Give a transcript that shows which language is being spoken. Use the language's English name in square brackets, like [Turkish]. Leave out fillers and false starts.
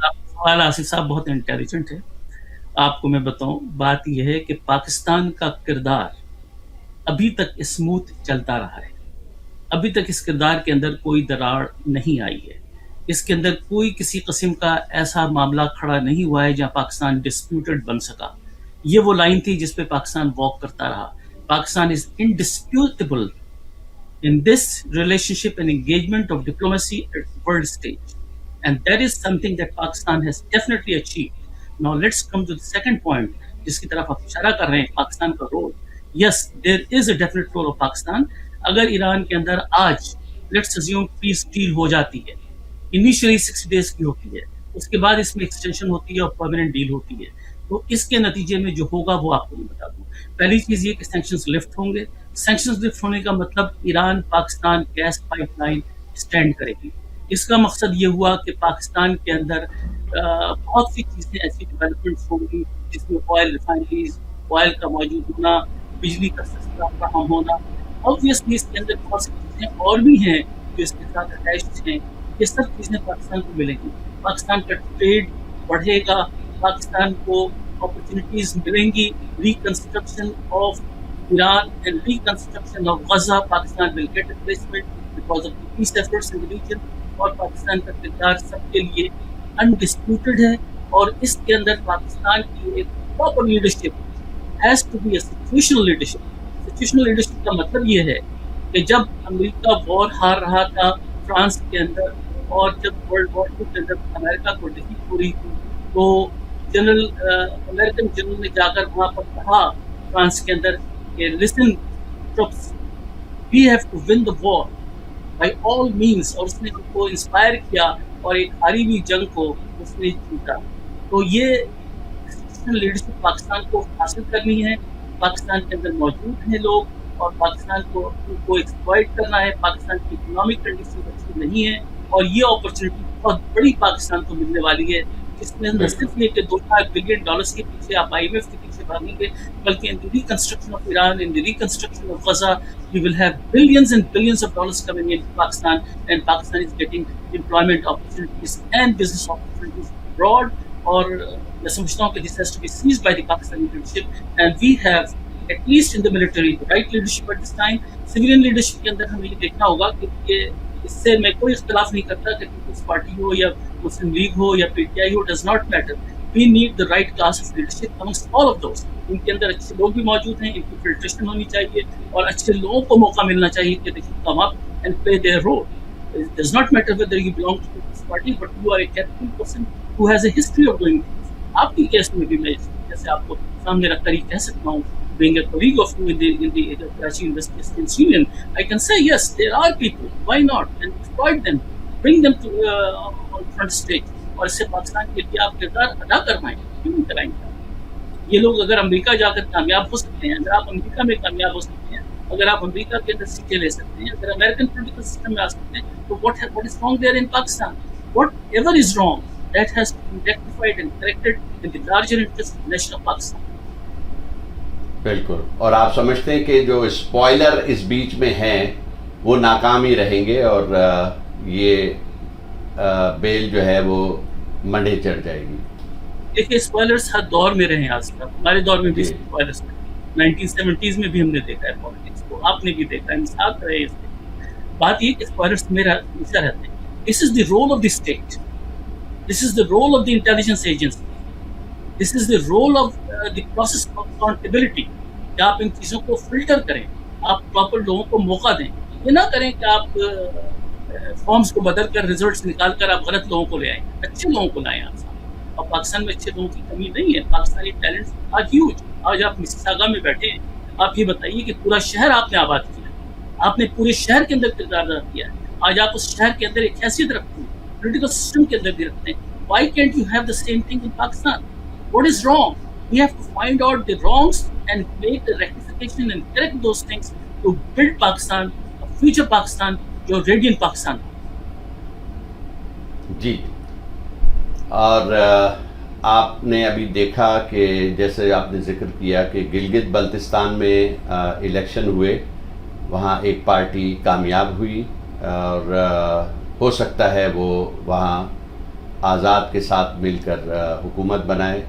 [Urdu] سوال آصف صاحب بہت انٹیلیجنٹ ہے. آپ کو میں بتاؤں، بات یہ ہے کہ پاکستان کا کردار ابھی تک اسموتھ چلتا رہا ہے. ابھی تک اس کردار کے اندر کوئی دراڑ نہیں آئی ہے. اس کے اندر کوئی کسی قسم کا ایسا معاملہ کھڑا نہیں ہوا ہے جہاں پاکستان ڈسپیوٹڈ بن سکا. یہ وہ لائن تھی جس پہ پاکستان واک کرتا رہا. [English] Pakistan is indisputable in this relationship and engagement of diplomacy at the world stage. And that is something that Pakistan has definitely achieved. Now let's come to the second point, [Urdu] جس کی طرف آپ اشارہ کر رہے ہیں، پاکستان کا role. [English] Yes, there is a definite role of Pakistan. [Urdu] اگر ایران کے اندر آج [English] let's assume peace deal [Urdu] ہو جاتی ہے، initially 60 days کی ہوتی ہے، اس کے بعد اس میں extension ہوتی ہے اور permanent deal ہوتی ہے، تو اس کے نتیجے میں جو ہوگا وہ آپ کو میں بتا دوں. پہلی چیز یہ کہ سینکشنز لفٹ ہوں گے. سینکشنز لفٹ ہونے کا مطلب Iran Pakistan gas pipe line stand کرے گی. اس کا مقصد یہ ہوا کہ پاکستان کے اندر بہت سی چیزیں ایسی ڈیولپمنٹس ہوں گی جس میں آئل ریفائنریز، آئل کا موجود ہونا، بجلی کا سستا فراہم ہونا. آبویسلی اس کے اندر بہت سی چیزیں اور بھی ہیں جو اس کے ساتھ اٹیچڈ ہیں. یہ سب چیزیں پاکستان کو ملیں گی. پاکستان کا ٹریڈ بڑھے گا، پاکستان کو اپرچونیٹیز ملیں گی. [English] Reconstruction of Iran and reconstruction of Gaza, Pakistan will get a placement because of the peace efforts in the region. [Urdu] اور پاکستان کا کردار سب کے لیے undisputed ہے. اور اس کے اندر پاکستان کی ایک [English] proper leadership has to be a situational leadership. [Urdu] Situational leadership کا مطلب یہ ہے کہ جب امریکہ وار ہار رہا تھا فرانس کے اندر، اور جب ورلڈ وار 2 کے اندر امریکہ کو ڈیفیٹ ہو رہی تھی، تو امریکن جنرل نے جا کر وہاں پر کہا فرانس کے اندر کہ [English] listen troops, we have to win the war by all means. [Urdu] اور اس نے ان کو انسپائر کیا اور ایک ہاری ہوئی جنگ کو اس نے جیتا. تو یہ لیڈرشپ پاکستان کو حاصل کرنی ہے. پاکستان کے اندر موجود ہیں لوگ اور پاکستان کو ان کو ایکسپلائٹ کرنا ہے. پاکستان کی اکنامک کنڈیشن اچھی نہیں ہے اور یہ اپرچونیٹی بہت بڑی پاکستان کو ملنے والی ہے اس میں نہ صرف یہ کہ $2 بلین کے پیچھے آپ IMF کے پیچھے بھاگیں گے, بلکہ [English] In the reconstruction of Iran, in the reconstruction of Gaza, we will have billions and billions of dollars coming into Pakistan, and Pakistan is getting employment opportunities and business opportunities abroad. [Urdu] اور میں سمجھتا ہوں کہ [English] this has to be seized by the Pakistani leadership, and we have at least in the military the right leadership at this time. [Urdu] Civilian leadership کے اندر ہمیں یہ دیکھنا ہوگا کہ اس سے میں کوئی اختلاف نہیں کرتا کہ پیپلز پارٹی ہو یا مسلم لیگ ہو یا PTI ہو, [English] does not matter. We need the right class of leadership amongst all of those. [Urdu] ان کے اندر اچھے لوگ بھی موجود ہیں, ان کی فلٹریشن ہونی چاہیے, اور اچھے لوگوں کو موقع ملنا چاہیے کہ [English] they should come up and play their role. It does not matter whether you belong to this party, but you are a capable person who has a history of doing things. [Urdu] آپ کی case میں بھی میں جیسے آپ کو سامنے رکھ کر ہی کہہ سکتا ہوں, [English] being a colleague of you in the Karachi University Students Union, I can say yes, there are people, why not, and exploit them, bring them to on front stage, [Urdu] اور اس سے پاکستان کے لیے آپ کردار ادا کروائیں, کیوں نہیں کرائیں گے. یہ لوگ اگر امریکہ جا کر کامیاب ہو سکتے ہیں, اگر آپ امریکہ میں کامیاب ہو سکتے ہیں, اگر آپ امریکہ کے اندر سیٹیں لے سکتے ہیں, اگر امریکن پولیٹیکل سسٹم میں آ سکتے ہیں, تو [English] what is wrong there in Pakistan? Whatever is wrong, that has to be rectified and corrected in the larger interest of the nation of Pakistan. [Urdu] بالکل. اور آپ سمجھتے ہیں کہ جو اسپوائلر اس بیچ میں ہیں وہ ناکام ہی رہیں گے, اور یہ بیل جو ہے وہ منڈے چڑھ جائے گی. دیکھیے اسپوائلرس ہر دور میں رہے ہیں, آج تک ہمارے دور میں بھی اسپوائلرس ہیں. 1970s میں بھی ہم نے دیکھا ہے پالیٹکس کو, آپ نے بھی دیکھا ہے, مثال رہے ہیں. بات یہ کہ اسپوائلرس ہمیشہ رہتے ہیں. [English] This is the role of the state. This is the role of the intelligence agency. This is the role of the process of accountability. [Urdu] کہ آپ ان چیزوں کو فلٹر کریں, آپ پراپر لوگوں کو موقع دیں. یہ نہ کریں کہ آپ فارمز کو بدل کر ریزلٹس نکال کر آپ غلط لوگوں کو لے آئیں. اچھے لوگوں کو لائیں آپ سامنے. اور پاکستان میں اچھے لوگوں کی کمی نہیں ہے. پاکستانی ٹیلنٹس آج ہیوج. آج آپ مسیساگا میں بیٹھے ہیں, آپ یہ بتائیے کہ پورا شہر آپ نے آباد کیا, آپ نے پورے شہر کے اندر کردار ادا کیا ہے. آج آپ اس شہر کے اندر ایک حیثیت رکھتے ہیں, پولیٹیکل سسٹم کے اندر بھی رکھتے ہیں. [English] Why can't you have the same thing in Pakistan? What is wrong? We have to find out the wrongs and make the rectification and correct those things to build Pakistan, a future Pakistan, your radiant Pakistan. [Urdu] جی. اور آپ نے ابھی دیکھا کہ جیسے آپ نے ذکر کیا کہ گلگت بلتستان میں الیکشن ہوئے, وہاں ایک پارٹی کامیاب ہوئی, اور ہو سکتا ہے وہ وہاں آزاد کے ساتھ مل کر حکومت بنائے.